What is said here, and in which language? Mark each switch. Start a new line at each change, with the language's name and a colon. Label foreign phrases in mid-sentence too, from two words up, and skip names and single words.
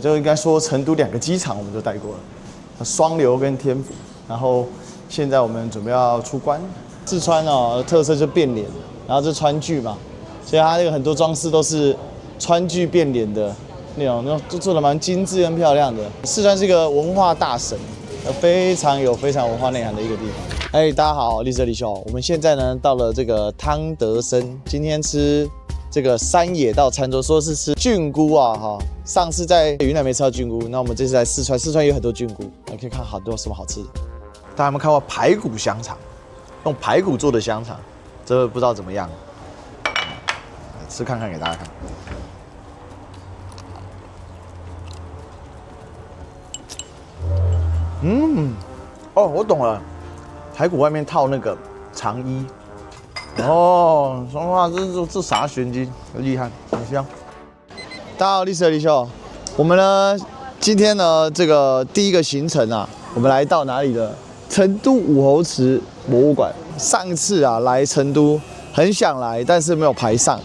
Chinese: 就應該說成都2個機場我們都待過了，雙流跟天府。然後現在我們準備要出關。四川哦，特色就變臉，然後這川劇嘛，所以它那個很多裝飾都是川劇變臉的那種都做得蠻精緻跟漂亮的。四川是一個文化大省，非常有文化內涵的一個地方。哎，大家好，立舍秀，我們現在呢到了這個湯德森，今天吃這個山野道餐桌，說是吃菌菇啊哈。上次在雲南沒吃到菌菇，那我們這次來四川，四川有很多菌菇，你可以看好多什麼好吃的。大家有沒有看過排骨香腸？用排骨做的香腸，這個不知道怎麼樣，吃看看給大家看。哦，我懂了，排骨外面套那個肠衣。哦，说實話，這啥玄機，厲害，很香。大家好，立舍秀，我們呢今天呢這個第一個行程啊，我們來到哪裡了？成都武侯祠博物館。上次啊來成都很想來，但是沒有排上。